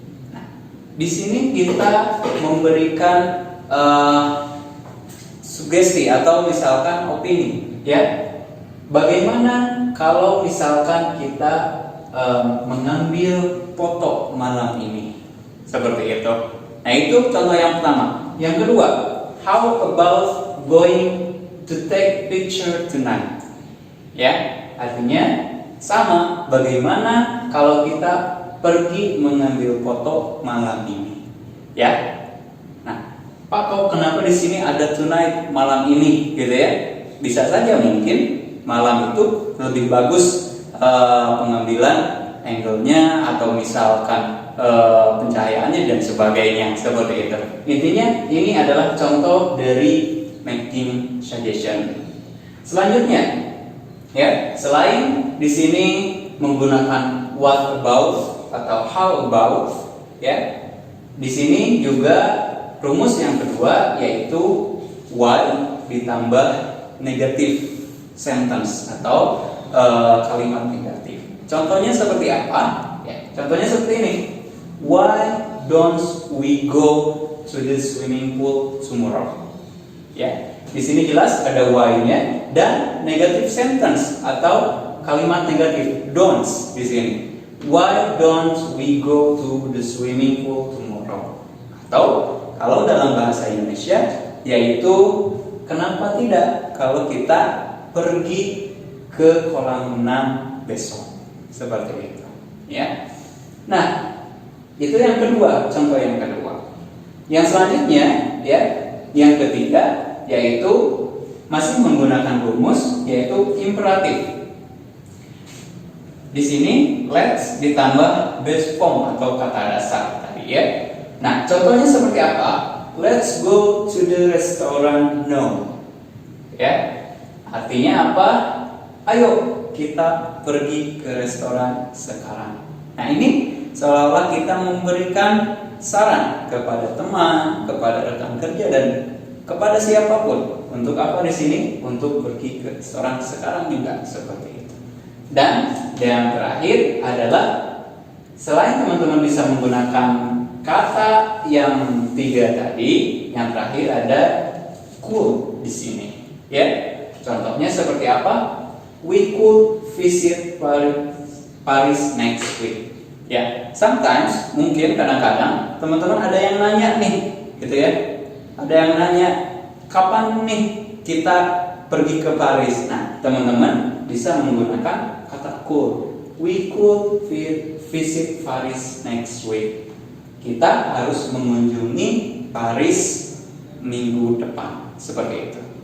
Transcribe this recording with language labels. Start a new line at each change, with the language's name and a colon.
Indonesian: Nah, di sini kita memberikan sugesti atau misalkan opini, ya. Bagaimana kalau misalkan kita mengambil foto malam ini? Seperti itu. Nah, itu contoh yang pertama. Yang kedua,
English: how about going to take picture tonight?
Indonesian: Ya, artinya sama, bagaimana kalau kita pergi mengambil foto malam ini? Ya. Nah, Pak, kok kenapa di sini ada tonight, malam ini, gitu ya? Bisa saja mungkin malam itu lebih bagus pengambilan angle-nya atau misalkan pencahayaannya dan sebagainya seperti itu. Intinya ini adalah contoh dari making suggestion. Selanjutnya, ya, selain di sini menggunakan what about atau how about, ya, di sini juga rumus yang kedua yaitu why ditambah negative sentence atau kalimat negatif. Contohnya seperti apa? Ya, contohnya seperti ini.
English: Why don't we go to the swimming pool tomorrow?
Indonesian: Ya, di sini jelas ada why-nya dan negative sentence atau kalimat negatif don'ts di sini.
English: Why don't we go to the swimming pool tomorrow?
Indonesian: Atau kalau dalam bahasa Indonesia yaitu kenapa tidak kalau kita pergi ke kolam renang besok, seperti itu, ya. Nah, itu yang kedua, contoh yang kedua. Yang selanjutnya, ya, yang ketiga yaitu masih menggunakan rumus yaitu imperatif. Di sini let's ditambah base form atau kata dasar tadi, ya. Nah, contohnya seperti apa?
English: Let's go to the restaurant now.
Indonesian: Ya. Artinya apa? Ayo kita pergi ke restoran sekarang. Nah, ini seolah-olah kita memberikan saran kepada teman, kepada rekan kerja dan kepada siapapun. Untuk apa di sini? Untuk pergi ke restoran sekarang juga, seperti itu. Dan yang terakhir adalah selain teman-teman bisa menggunakan kata yang tiga tadi, yang terakhir ada could di sini, ya. Contohnya seperti apa?
English: We could visit Paris next week.
Indonesian: Ya, sometimes mungkin kadang-kadang teman-teman ada yang nanya nih, gitu ya. Ada yang nanya, kapan nih kita pergi ke Paris? Nah, teman-teman bisa menggunakan kata could.
English: We could visit Paris next week.
Indonesian: Kita harus mengunjungi Paris minggu depan, seperti itu.